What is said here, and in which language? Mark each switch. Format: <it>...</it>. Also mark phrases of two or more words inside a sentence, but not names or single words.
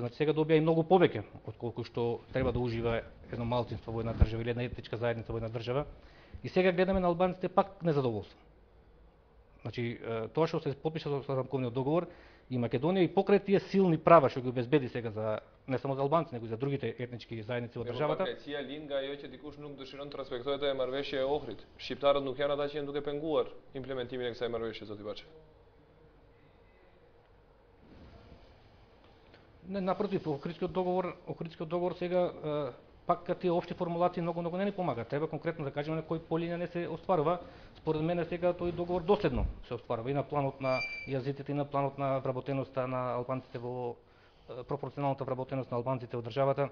<mk>Значи сега добија и многу повеќе отколку што треба да ужива едно малцинство во една држава или една етничка заедница во една држава. И сега гледаме на албанците пак незадоволство. Значи тоа што се потпиша со рамковниот договор и Македонија и покрај тие силни права што ги обезбеди сега за не само за албанци, него и за другите етнички заедници во државата.</mk> <sq>Pakrecia lin nga ajo që dikush nuk dëshiron të respektojë atë marrëveshje e Ohrit. Shqiptarët nuk janë ata që janë duke penguar implementimin e kësaj marrëveshje, zoti Baçev.</sq> <mk>Не, напротив, Охридскиот договор сега пак тие општи формулации многу не ни помагат. Треба конкретно да кажеме на кој полинија не се остварува. Според мене сега тој договор доследно се остварува и на планот на јазиците и на планот на вработеноста на албанците во пропорционалната вработеност на албанците во државата.</mk>